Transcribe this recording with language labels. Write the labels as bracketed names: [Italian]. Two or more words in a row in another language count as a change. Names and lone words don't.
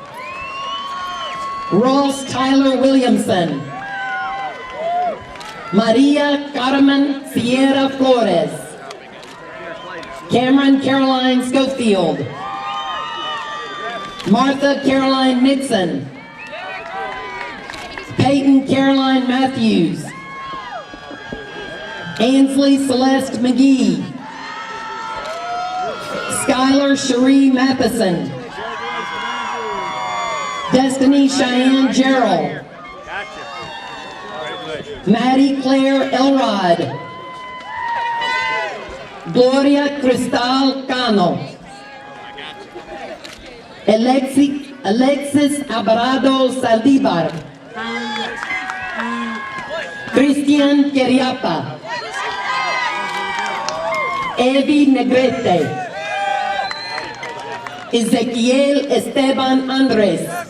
[English] Ross Tyler Williamson, Maria Carmen Sierra Flores, Cameron Caroline Schofield, Martha Caroline Nixon, Peyton Caroline Matthews, Ansley Celeste McGee, Skylar Cherie Matheson, Destiny Cheyenne Gerald, Maddie Claire Elrod, Gloria Cristal Cano, Alexis Alvarado Saldívar, Cristian Queriapa, Evi Negrete, Ezequiel Esteban Andres,